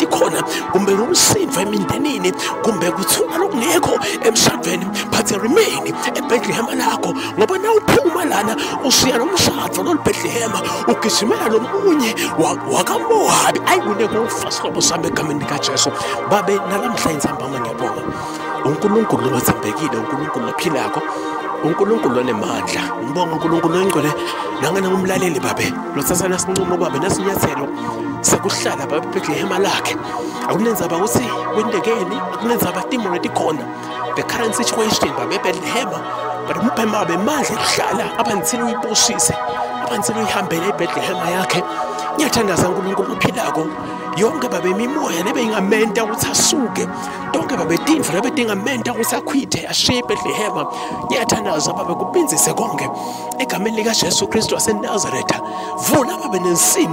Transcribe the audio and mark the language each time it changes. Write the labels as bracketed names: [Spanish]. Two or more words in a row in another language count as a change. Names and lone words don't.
[Swati] khona kumbe nomsindo emindenini kumbe kuthula lokungekho emshadweni [English] but remain [Swati] eBethlehem lakho ngoba na uphuma lana usiya nomshado loBethlehem ugijimela nomunye wakaMowabi ayikune kufasihlobo sami egameni likaJesu babe nalamhla insambama ngiyabonga uNkulunkulu othembekile uNkulunkulu ophilako uNkulunkulu onemandla ngibonga uNkulunkulu oyingcwele nangena ngumlaleli babe lothathana sinqumo babe nasinyathelo sekuhlala babe eBethlehem lakhe akunenzaba ukuthi kwendekeni akunenzaba timo letikhona [English] the current situation [Swati] babe eBethlehem but umpema babe manje kuhlala abanzile uyibushise abanzile uyihambele eBethlehem yakhe ngiyathandaza uNkulunkulu ophilako yonke babe imimoya lebe ingamenta ukuthi asuke donke babe tindlu lebe tingamenta ukuthi akhwithe ashiye eBethlehem ngiyathandaza babe kupinzise konke egameni likaJesu Kristu waseNazaretha vula babe nensimo